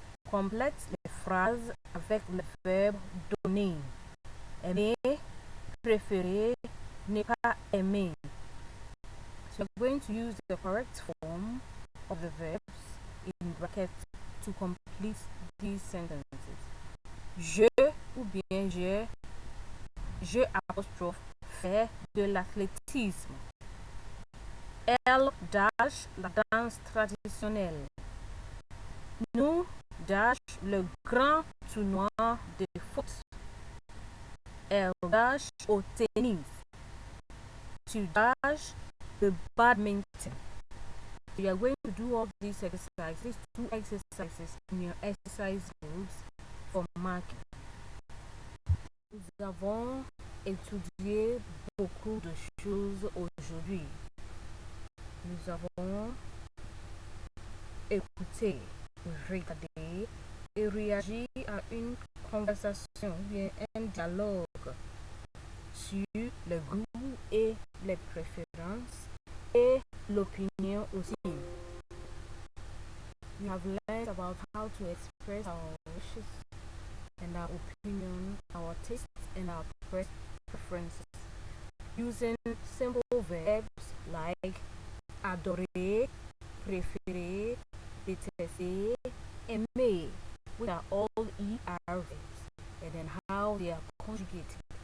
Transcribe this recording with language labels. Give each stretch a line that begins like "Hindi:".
French: Complète les phrases avec le verbe donner. Aimer, préférer, ne pas aimer.
English: So we're going to use the correct form of the verbs in brackets to complete these sentences.
French: Je ou bien je apostrophe fait de l'athlétisme. Elle
English: dash
French: la danse traditionnelle. Nous
English: dash
French: le grand tournoi de foot. Elle
English: dash
French: au tennis. Tu
English: dash the
French: badminton.
English: We are going to do all these exercises, these 2 exercises in your exercise books for marking.
French: Nous avons étudié beaucoup de choses aujourd'hui. Nous avons écouté, regardé et réagi à une conversation, bien un dialogue sur le goût et les préférences et l'opinion aussi.
English: We have learned about how to express our wishes and our opinion, our tastes and our preferences using simple verbs like adorer, préférer, détester, aimer, which are all ER verbs, and then how they are conjugated.